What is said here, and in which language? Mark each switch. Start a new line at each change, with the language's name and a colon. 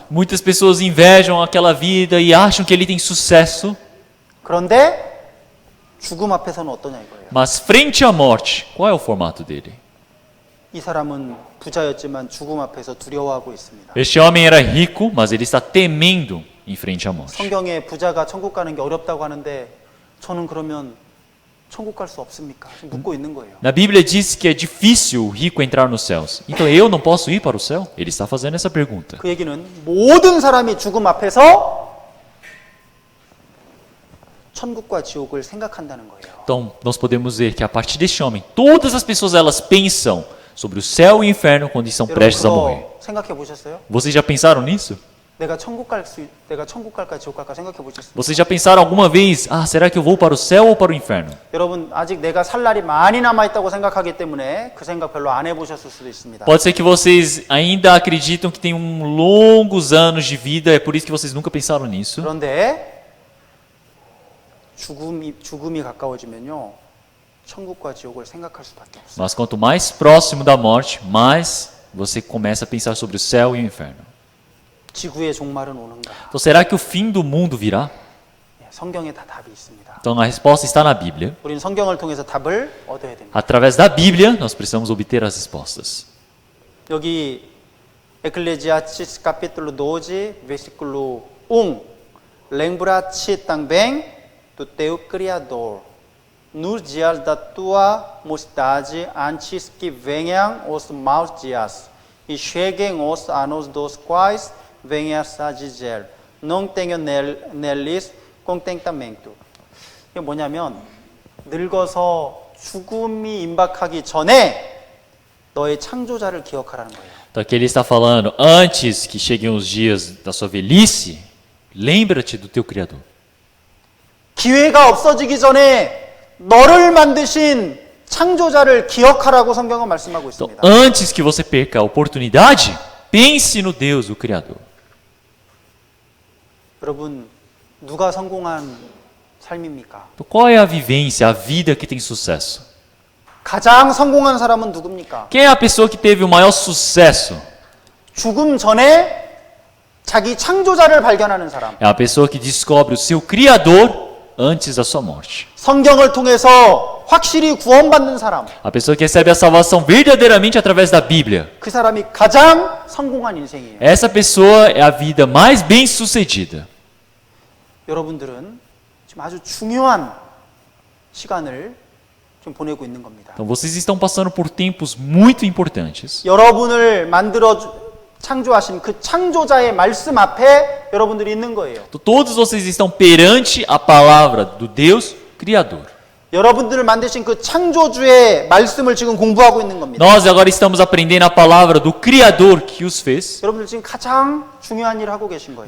Portuguese: Muitas pessoas invejam aquela vida e acham que ele tem sucesso.
Korean: 그런데 죽음 앞에서는 어떠냐 이거예요.
Portuguese: Mas frente à morte, qual é o formato dele?
Korean: 이 사람은 부자였지만 죽음 앞에서 두려워하고 있습니다.
Portuguese: Este homem era rico, mas ele está temendo em frente à morte.
Korean: 성경에 부자가 천국 가는 게 어렵다고 하는데 저는 그러면 천국 갈 수 없습니까? 지금 묻고 있는 거예요.
Portuguese: Na Bíblia diz que é difícil o rico entrar nos céus. Então eu não posso ir para o céu? Ele está fazendo essa pergunta.
Korean: 그 얘기는 모든 사람이 죽음 앞에서 천국과 지옥을 생각한다는 거예요.
Portuguese: Então nós podemos ver que a partir deste homem, todas as pessoas elas pensam sobre o céu e o inferno quando estão
Korean: 여러분
Portuguese: prestes a morrer.
Korean: 그거 생각해 보셨어요?
Portuguese: Vocês já pensaram nisso?
Korean: 내가 천국 갈까 지옥 갈까 생각해 보셨어요?
Portuguese: Vocês já pensaram alguma vez, será que eu vou para o céu ou para o inferno?
Korean: 여러분 아직 내가 살 날이 많이 남아 있다고 생각하기 때문에 그 생각 별로 안 해보셨을 수도 있습니다.
Portuguese: Pode ser que vocês ainda acreditam que tem longos anos de vida, é por isso que vocês nunca pensaram nisso.
Korean: 그런데 죽음이 가까워지면요 천국과 지옥을 생각할 수밖에 없어요.
Portuguese: Mas quanto mais próximo da morte, mais você começa a pensar sobre o céu e o inferno.
Korean: 지구의 종말은 오는가?
Portuguese: Então será que o fim do mundo virá?
Korean: 성경에 다 답이 있습니다.
Portuguese: Então a resposta está na Bíblia.
Korean: 우리는 성경을 통해서 답을 얻어야 됩니다.
Portuguese: Através da Bíblia, nós precisamos obter as respostas.
Korean: 여기
Portuguese: Eclesiastes capítulo 12, versículo 1. Lembra-te também do teu Criador, nos dias da tua mocidade, antes que venham os maus dias, e cheguem os anos dos quais venhas a dizer, não tenho neles contentamento.
Korean: 이게 뭐냐면 늙어서 죽음이 임박하기 전에 너의 창조자를 기억하라는 거예요.
Portuguese: Então aqui ele está falando, antes que cheguem os dias da sua velhice, lembra-te do teu Criador.
Korean: 기회가 없어지기 전에 너를 만드신 창조자를 기억하라고 성경은 말씀하고
Portuguese: Então,
Korean: 있습니다.
Portuguese: antes que você perca a oportunidade, pense no Deus, o Criador.
Korean: 여러분, 누가 성공한 삶입니까?
Portuguese: Então, qual é a vivência, a vida que tem sucesso?
Korean: 가장 성공한 사람은 누굽니까?
Portuguese: Quem é a pessoa que teve o maior sucesso?
Korean: 죽음 전에 자기 창조자를 발견하는 사람.
Portuguese: É a pessoa que descobre o seu Criador antes da sua morte.
Korean: 성경을 통해서 확실히 구원받는 사람.
Portuguese: A pessoa que recebe a salvação verdadeiramente através da Bíblia.
Korean: 그 사람이 가장 성공한 인생이에요.
Portuguese: Essa pessoa é a vida mais bem-sucedida.
Korean: 여러분들은 지금 아주 중요한 시간을 좀 보내고 있는 겁니다.
Portuguese: Então vocês estão passando por tempos muito importantes.
Korean: 여러분을 창조하신 그 창조자의 말씀 앞에 여러분들이 있는 거예요.
Portuguese: Então, todos vocês estão perante a palavra do Deus Criador.
Korean: 여러분들을 만드신 그 창조주의 말씀을 지금 공부하고 있는 겁니다.
Portuguese: Nós agora estamos aprendendo a palavra do Criador que os fez.
Korean: 여러분들 지금 가장 중요한 일을 하고 계신 거예요.